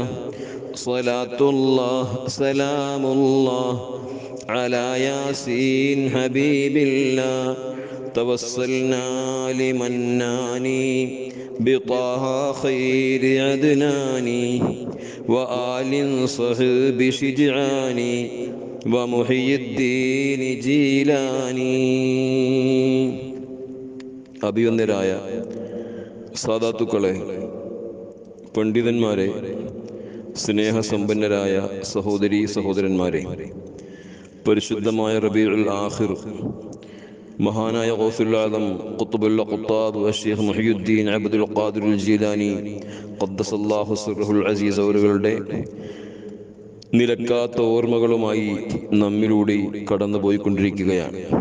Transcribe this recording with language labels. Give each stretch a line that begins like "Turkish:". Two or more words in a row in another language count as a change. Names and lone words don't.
Arabic: صلاة الله سلام الله على ياسين حبيب الله. توسلنا لمناني بطه خير عدناني وآل صحب شجعاني ومحيي الدين جيلاني.
Malayalam: അഭിവന്ദരായ സാദാത്തുക്കളെ, പണ്ഡിതന്മാരെ, സ്നേഹസമ്പന്നരായ സഹോദരീ സഹോദരന്മാരെ, പരിശുദ്ധമായ റബീഉൽ ആഖിർ മഹാനായ ഗൗസുൽ ആദം ഖുത്ബുൽ ഖുത്താബ് അഷ്ശൈഖ് മുഹിയുദ്ദീൻ അബ്ദുൽ ഖാദിർ ജീലാനി
Arabic: قدس الله سره العزيز
Malayalam: അവരുടെ നിലക്കാത്ത ഓർമ്മകളുമായി നമ്മിലൂടെ കടന്നുപോയിക്കൊണ്ടിരിക്കുകയാണ്.